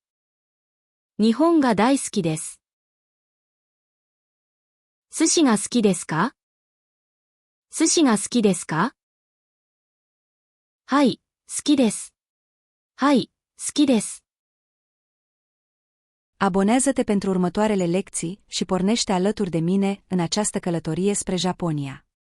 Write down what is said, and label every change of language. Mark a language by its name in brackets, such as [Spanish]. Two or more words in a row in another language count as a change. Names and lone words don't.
[Japanese] 日本が大好きです。寿司が好きですか？寿司が好きですか？はい、好きです。はい、好きです。 [Romanian] Abonează-te pentru următoarele lecții și pornește alături de mine în această călătorie spre Japonia.